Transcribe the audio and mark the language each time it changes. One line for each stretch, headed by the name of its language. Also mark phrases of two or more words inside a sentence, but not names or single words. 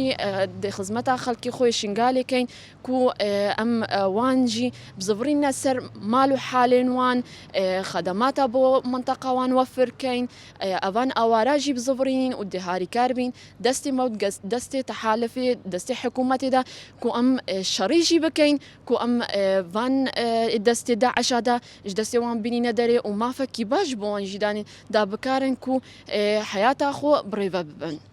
Kurdish: دێ خزمەتە خەڵکی خۆی شنگالێکەین کو ئەم وانجی بزڤڕینە سەر مال و حالێن وان خەدەماتە بۆ منتەقاوان وەفرکەین ئەوان ئاواراژی بزڤڕین و دهاری کار بین دەستی مەوت دەستێ تەحالفێ دەستی حکوومەتێدا کو ئەم شەڕیژی بکەین کو ئەم وان دەستێ داعشادا ji destê wan bînîne derê û mafekî baş bi wan jî danîn da bikarin ku heyata xwe birêve bibin.